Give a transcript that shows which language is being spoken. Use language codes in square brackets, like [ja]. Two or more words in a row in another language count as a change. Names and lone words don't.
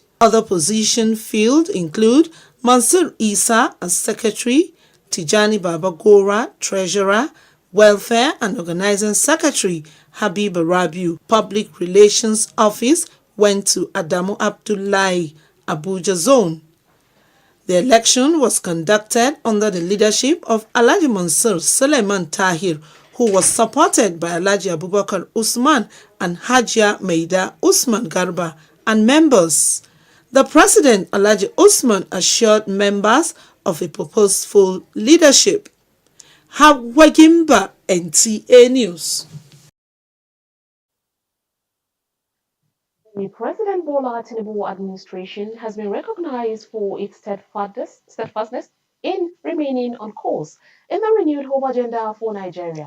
[en] Other positions filled include Mansur Isa as Secretary, Tijani Babagora, Treasurer, Welfare and Organizing Secretary, Habib Rabiu. Public Relations Office went to Adamu Abdullahi, Abuja Zone. The election was conducted under the leadership of Alhaji Mansur Suleiman Tahir, who was supported by Alhaji Abubakar Usman and Hajia Meida Usman Garba and members. The president, Alhaji Usman, assured members of a purposeful leadership. Hawagimba, NTA News. The President Bola Tinubu administration has been recognized for its steadfastness in remaining on course in the renewed hope agenda for Nigeria.